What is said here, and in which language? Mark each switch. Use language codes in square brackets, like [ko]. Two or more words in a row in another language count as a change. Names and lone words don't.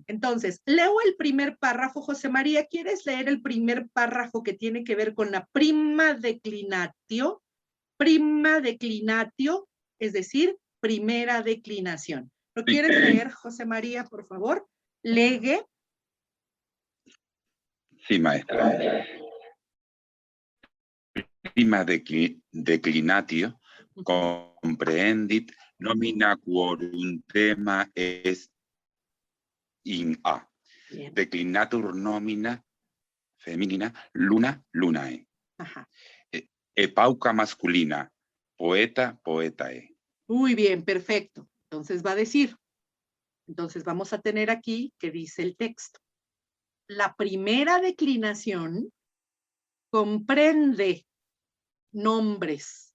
[es] Entonces, leo el primer párrafo. José María, ¿quieres leer el primer párrafo que tiene que ver con la [la] prima declinatio? Prima declinatio, [es] es decir, primera declinación. ¿Lo quieres leer, José María, por favor? [la] Lege. [es] Sí, maestra. [la] Prima declinatio comprehendit nomina quorum tema est in A. [es] Bien. [la] Declinatur nomina feminina luna lunae. [es] Ajá. [la] Pauca masculina poeta poetae. [es] Muy bien, perfecto. Entonces va a decir, entonces vamos a tener aquí que dice el texto. La primera declinación comprende nombres.